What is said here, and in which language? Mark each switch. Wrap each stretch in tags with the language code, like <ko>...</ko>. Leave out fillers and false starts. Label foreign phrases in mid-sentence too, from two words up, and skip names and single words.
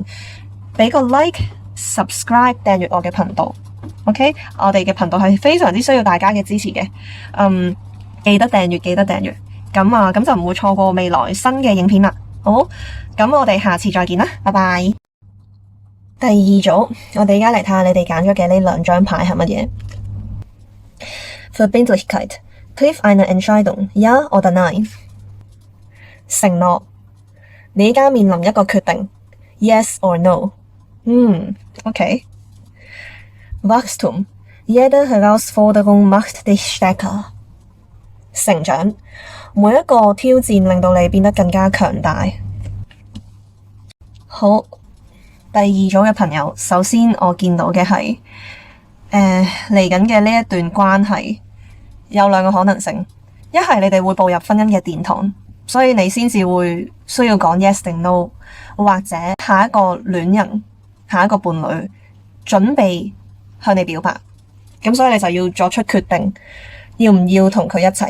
<yue>俾個</yue> <en>like、subscribe、</en> <yue>訂閱我嘅頻道。OK， 我哋嘅頻道係非常之需要大家嘅支持嘅。記得訂閱，記得訂閱。咁就唔會錯過未來新嘅影片啦。好，咁我哋下次再見啦，拜拜。第二組，我哋而家嚟睇下你哋揀咗嘅呢兩張牌係乜嘢。</yue> <de>Verbindlichkeit, triff eine Entscheidung, ja oder nein？</de> <yue>承諾，你而家面臨一個決定 ，</yue> <en>yes or no？</en> <de>OK。Wachstum, jede Herausforderung macht dich stärker。</de> <yue>成長，每一個挑戰令到你變得更加強大。好，第二組嘅朋友，首先我見到嘅係嚟緊嘅呢一段關係有兩個可能性，一係你哋會步入婚姻嘅殿堂，所以你先至會需要講 yes 定 no， 或者下一個戀人、下一個伴侶準備向你表白，咁所以你就要作出決定，要唔要同佢一齊。</yue>